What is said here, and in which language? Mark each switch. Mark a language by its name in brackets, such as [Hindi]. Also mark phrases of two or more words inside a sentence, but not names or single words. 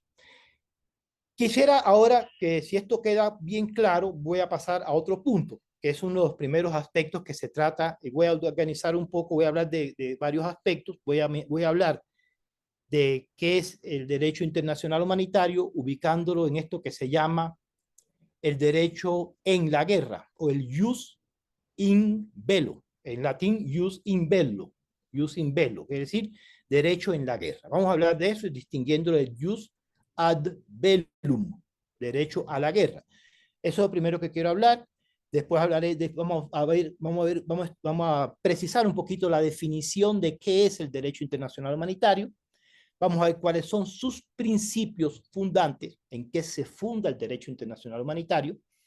[Spanish] Quisiera ahora que, si esto queda bien claro, voy a pasar a otro punto, que es uno de los primeros aspectos que se trata, y voy a organizar un poco, voy a hablar de varios aspectos, voy a hablar de qué es el derecho internacional humanitario, ubicándolo en esto que se llama el derecho en la guerra, o el [Latin] jus in bello, [Spanish] en latín [Latin] jus in bello, [Spanish] es decir, derecho en la guerra. Vamos a hablar de eso y distinguiéndolo del [Latin] jus ad bellum, [Spanish] derecho a la guerra. Eso es lo primero que quiero hablar. Después hablaré vamos a precisar un poquito la definición de qué es el derecho internacional humanitario. Vamos a ver cuáles son sus principios fundantes, en qué se funda el derecho internacional humanitario.